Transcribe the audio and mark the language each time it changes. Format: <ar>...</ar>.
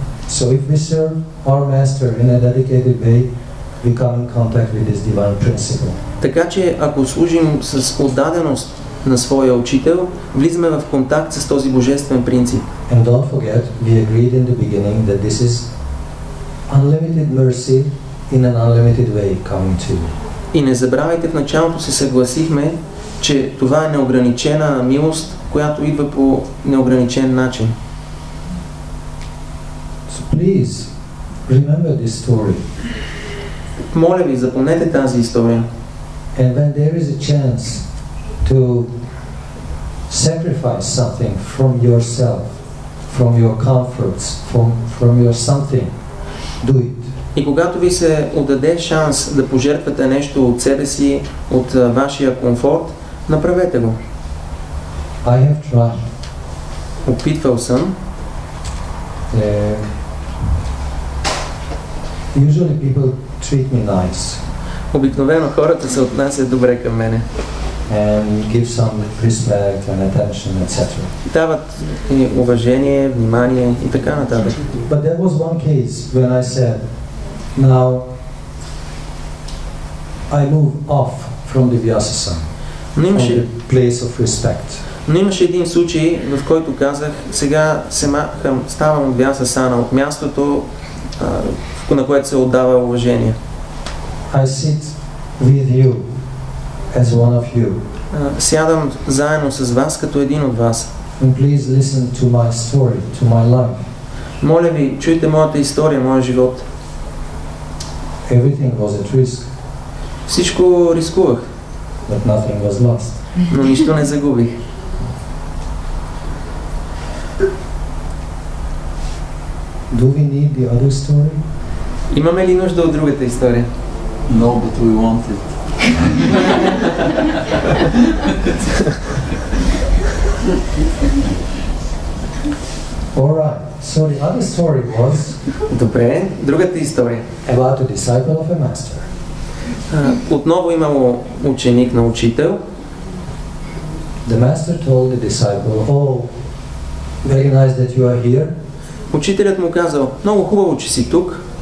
<en>So if we serve our master in a dedicated way, we come in contact with this divine principle.</en> <bg>Така че ако служим с отдаденост на своя учител, влизаме в контакт с този божествен принцип.</bg> <en>And don't forget, we agreed in the beginning that this is unlimited mercy in an unlimited way coming to you.</en> <bg>И не забравяйте, в началото се съгласихме, че това е неограничена милост, която идва по неограничен начин.</bg> <en>So please remember this story.</en> <bg>Моля ви, запомнете тази история.</bg> <en>And when there is a chance to sacrifice something from yourself, from your comforts, from your something, do it.</en> <bg>И когато ви се отдаде шанс да пожертвате нещо от себе си, от вашия комфорт, направете го.</bg> <en>I have tried.</en> <bg>Опитвал съм.</bg> <en>Usually people treat me nice</en> <bg>Обикновено хората се отнасят добре към мене.</bg> <en>and give some respect and attention, etc.</en> <bg>Дават и уважение, внимание и така нататък.</bg> <en>But there was one case when I said, now I move off from the Vyasasana,</en> <bg>Но</bg> <en>from</en> <bg>имаше,</bg> <en>the place of respect.</en> <bg>но имаше един случай, в който казах, сега се махам, ставам от Vyasasana, от мястото, на което се отдава уважение.</bg> <en>I sit with you as one of you.</en> <bg>Сядам заедно с вас като един от вас.</bg> <en>And please listen to my story, to my life.</en> <bg>Моля ви, чуйте моята история, моя живот.</bg> <en>Everything was at risk,</en> <bg>Всичко рискувах,</bg> <en>but nothing was lost.</en> <bg>но нищо не загубих.</bg> <en>Do we need the other story?</en> <bg>Имаме ли нужда от другата история?</bg> <en>No, but we want it. Alright, so the other story was</en> <bg>Добре, другата история.</bg> <en>about a disciple of a master.</en> <bg>Отново имало ученик на учител.</bg> <en>The master told the disciple, oh, very nice that you are here.</en> <bg>Учителят му казал, много хубаво, че си тук.</bg>